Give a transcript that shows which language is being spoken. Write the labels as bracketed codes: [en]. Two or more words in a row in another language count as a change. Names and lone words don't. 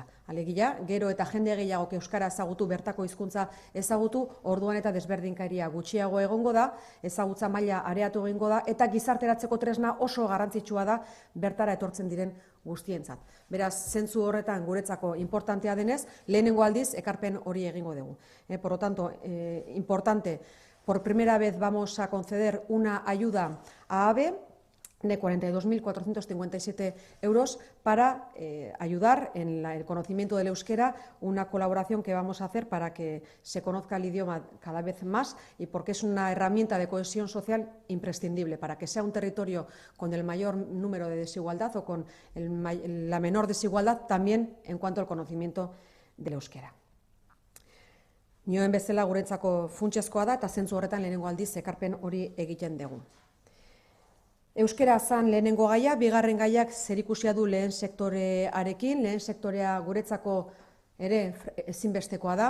[eu] Alegia, gero eta jende gehiagok euskara ezagutu, bertako hizkuntza ezagutu, orduan eta desberdinkeria gutxiago egongo da, ezagutza maila areatu egingo da, eta gizarteratzeko tresna oso garrantzitsua da bertara etortzen diren guztientzat. Beraz, zentzu horretan guretzako importantea denez, lehenengo aldiz ekarpen hori egingo dugu. [es] Por lo tanto, importante, por primera vez vamos a conceder una ayuda a AVE de 42.457 euros para ayudar en el conocimiento del euskera, una colaboración que vamos a hacer para que se conozca el idioma cada vez más y porque es una herramienta de cohesión social imprescindible para que sea un territorio con el mayor número de desigualdad o con la menor desigualdad también en cuanto al conocimiento del euskera. [eu] Nioen bezala guretzako funtsezkoa da eta zentzu horretan lehenengo aldiz ekarpen hori egiten dugu. Euskera zan lehenengo gaia, bigarren gaiak zerikusia du lehen sektorearekin, lehen sektorea guretzako ere ezinbestekoa da.